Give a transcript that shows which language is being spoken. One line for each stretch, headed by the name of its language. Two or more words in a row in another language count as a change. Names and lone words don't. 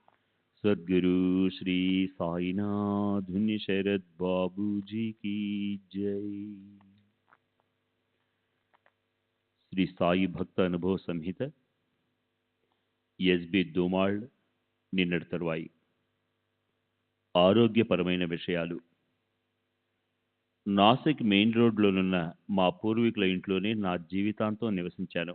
Hindi: सद्गुरु श्री साईनाथ धुन्य शरद बाबू जी की जय।
Telugu: శ్రీ సాయి భక్త అనుభవ సంహిత ఎస్బి దోమాళ్ నిన్నటి తరువాయి. ఆరోగ్యపరమైన విషయాలు. నాసిక్ మెయిన్ రోడ్లోనున్న మా పూర్వీకుల ఇంట్లోనే నా జీవితాంతం నివసించాను.